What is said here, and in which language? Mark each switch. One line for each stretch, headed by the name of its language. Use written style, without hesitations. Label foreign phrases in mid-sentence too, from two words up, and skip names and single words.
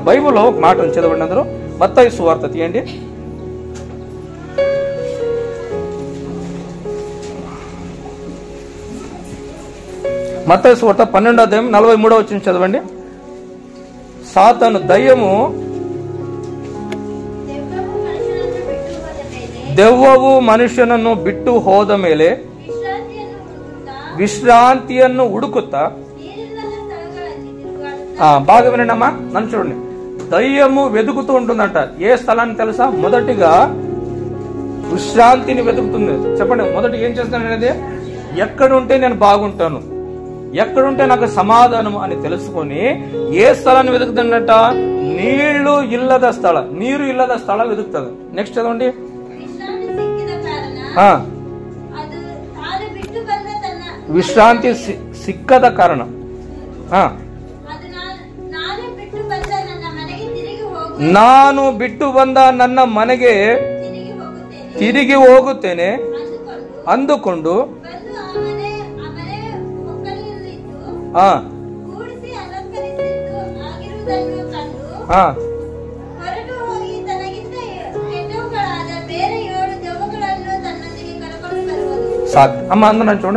Telugu: బైబిల్లో మాటలు చదవండి అందరూ. మత్తయి సువార్త తీయండి. మత్తయి సువార్త 12వ అధ్యాయం 43వ వచనం చదవండి. సాతాను దయ్యము
Kannada: ದೆವ್ವವು ಮನುಷ್ಯನನ್ನು ಬಿಟ್ಟು ಹೋದ ಮೇಲೆ ವಿಶ್ರಾಂತಿಯನ್ನು ಹುಡುಕುತ್ತಾ
Telugu: బాగా వినండమ్మా, నన్ను చూడండి. దయ్యము వెతుకుతూ ఉంటుందంట. ఏ స్థలాన్ని తెలుసా? మొదటిగా విశ్రాంతిని వెతుకుతుంది. చెప్పండి, మొదటి ఏం చేస్తాను అనేది? ఎక్కడుంటే నేను బాగుంటాను, ఎక్కడుంటే నాకు సమాధానం అని తెలుసుకొని ఏ స్థలాన్ని వెతుకుతుందట?
Kannada: నీళ్లు ಇಲ್ಲದ ಸ್ಥಳ, ನೀರು ಇಲ್ಲದ ಸ್ಥಳ వెతుకుతుంది.
Telugu: నెక్స్ట్ చదవండి.
Kannada: ವಿಶ್ರಾಂತಿ ಸಿಕ್ಕದ ಕಾರಣ ನಾನು ಬಿಟ್ಟು ಬಂದ ನನ್ನ ಮನೆಗೆ ತಿರುಗಿ ಹೋಗುತ್ತೇನೆ ಅಂದುಕೊಂಡು
Telugu: అమ్మ అందరూ చూడండి.